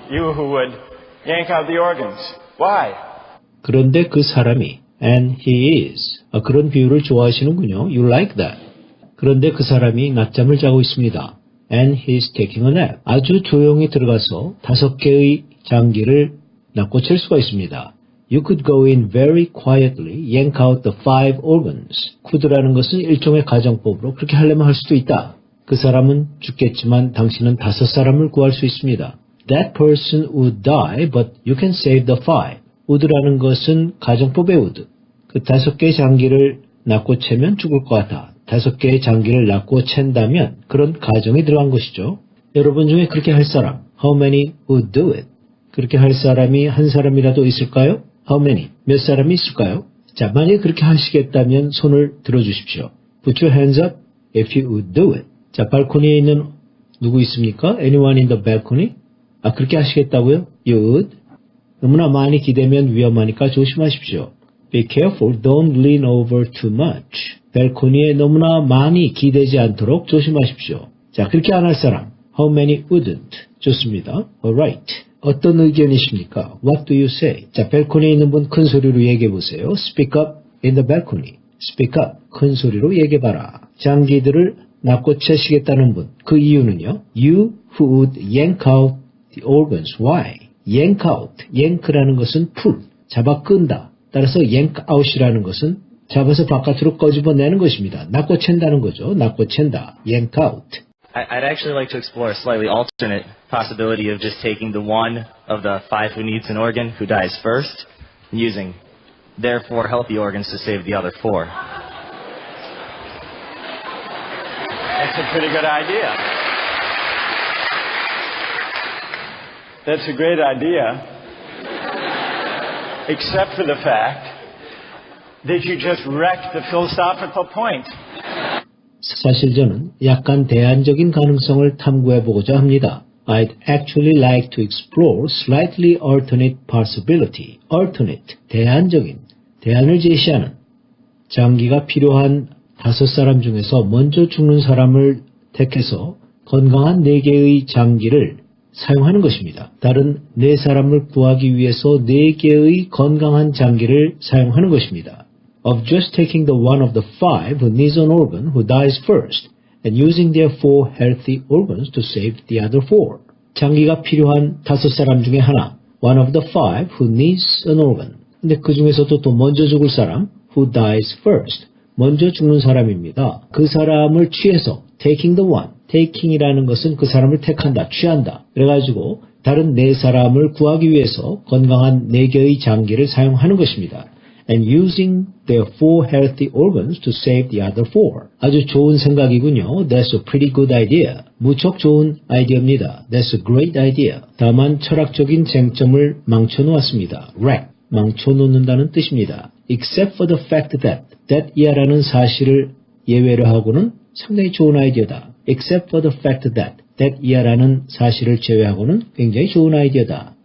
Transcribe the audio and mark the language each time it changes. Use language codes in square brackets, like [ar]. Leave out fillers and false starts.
[en] You who would yank out the organs. Why? [ko] 그런데 그 사람이 [en] and he is. [ko] 그런 비유를 좋아하시는군요. [en] You like that. [ko] 그런데 그 사람이 낮잠을 자고 있습니다. [en] And he's taking a nap. [ko] 아주 조용히 들어가서 5개의 장기를 낚고챌 수가 있습니다. [en] You could go in very quietly, yank out the 5 organs. [ko] could라는 것은 일종의 가정법으로 그렇게 하려면 할 수도 있다. 그 사람은 죽겠지만 당신은 5사람을 구할 수 있습니다. [en] That person would die, but you can save the 5. [ko] would라는 것은 가정법의 would. 그 5개의 장기를 낚고채면 죽을 것 같아. 5개의 장기를 낚고챈다면 그런 가정이 들어간 것이죠. 여러분 중에 그렇게 할 사람, [en] how many would do it? [ko] 그렇게 할 사람이 한 사람이라도 있을까요? [en] How many? [ko] 몇 사람이 있을까요? 자, 만약에 그렇게 하시겠다면 손을 들어주십시오. [en] Put your hands up if you would do it. [ko] 자, 발코니에 있는 누구 있습니까? [en] Anyone in the balcony? [ko] 그렇게 하시겠다고요? [en] You would? [ko] 너무나 많이 기대면 위험하니까 조심하십시오. [en] Be careful, don't lean over too much. [ko] 발코니에 너무나 많이 기대지 않도록 조심하십시오. 자, 그렇게 안 할 사람. [en] How many wouldn't? [ko] 좋습니다. [en] Alright. [ko] 어떤 의견이십니까? [en] What do you say? [ko] 자, 발코니에 있는 분 큰 소리로 얘기해 보세요. [en] Speak up in the balcony. Speak up. [ko] 큰 소리로 얘기해봐라. 장기들을 낚고채시겠다는 분. 그 이유는요? [en] You who would yank out the organs. Why? yank out. [ko] yank라는 것은 풀, 잡아 끈다. 따라서 yank out이라는 것은 잡아서 바깥으로 꺼집어내는 것입니다. 낚고챈다는 거죠. 낚고챈다. yank out. [en] I'd actually like to explore a slightly alternate possibility of just taking the one of the 5 who needs an organ who dies first and using their 4 healthy organs to save the other 4. That's a pretty good idea. That's a great idea, except for the fact that you just wrecked the philosophical point. [ko] 사실 저는 약간 대안적인 가능성을 탐구해보고자 합니다. [en] I'd actually like to explore slightly alternate possibility. [ko] alternate, 대안적인, 대안을 제시하는. 장기가 필요한 5사람 중에서 먼저 죽는 사람을 택해서 건강한 4개의 장기를 사용하는 것입니다. 다른 4사람을 구하기 위해서 4개의 건강한 장기를 사용하는 것입니다. [en] Of just taking the one of the 5 who needs an organ who dies first and using their 4 healthy organs to save the other 4. [ko] 장기가 필요한 5사람 중에 하나, [en] one of the 5 who needs an organ. [ko] 근데 그 중에서도 또 먼저 죽을 사람, [en] who dies first. [ko] 먼저 죽는 사람입니다. 그 사람을 취해서 [en] taking the one. [ko] taking이라는 것은 그 사람을 택한다, 취한다. 그래가지고 다른 4사람을 구하기 위해서 건강한 4개의 장기를 사용하는 것입니다. [en] And using their 4 healthy organs to save the other 4. [ko] 아주 좋은 생각이군요. [en] That's a pretty good idea. [ko] 무척 좋은 아이디어입니다. [en] That's a great idea. [ko] 다만 철학적인 쟁점을 망쳐놓았습니다. wreck, 망쳐놓는다는 뜻입니다. [en] Except for the fact that [ko] 이하라는 사실을 예외로 하고는 상당히 좋은 아이디어다. [en] Except for the fact that [ko] 이하라는 사실을 제외하고는 굉장히 좋은 아이디어다.